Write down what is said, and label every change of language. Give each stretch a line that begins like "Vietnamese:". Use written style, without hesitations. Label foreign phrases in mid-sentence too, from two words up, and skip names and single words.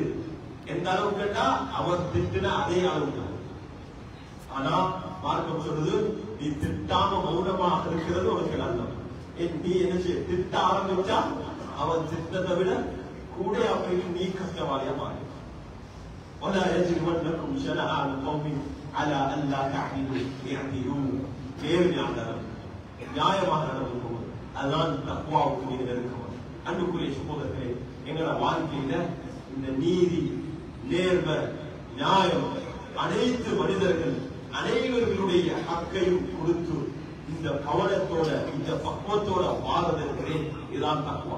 Tamil: எந்த அளவு கேட்டா அவர் திட்டுனா அதே அளவுக்கு. ஆனா மார்க்கம் சொல்றது நீ திட்டாம மௌனமாக இருக்கிறது உனக்கு நல்லது. நீ என்ன செய்ய திட்ட ஆரம்பிச்சா அவன் திட்டத்தை விட கூட அப்படின்னு நீ கஷ்டவாளியா மாறி.
Arabic: ولا يجرمنكم شنآن قوم على ألا تعدلوا اعدلوا.
Tamil: நியாயமாக நடந்து போவது அதுதான் தக்வாவுக்கு நீங்க நெருக்கம். அன்புக்குரிய சகோதரர்களே, எங்களோட வாழ்க்கையில இந்த நீதி, நேர்மை, நியாயம், அனைத்து மனிதர்கள் அனைவர்களுடைய ஹக்கையும் கொடுத்து இந்த கவனத்தோட இந்த பக்குவத்தோட வாழ்வதற்கு இதுதான் தக்வா.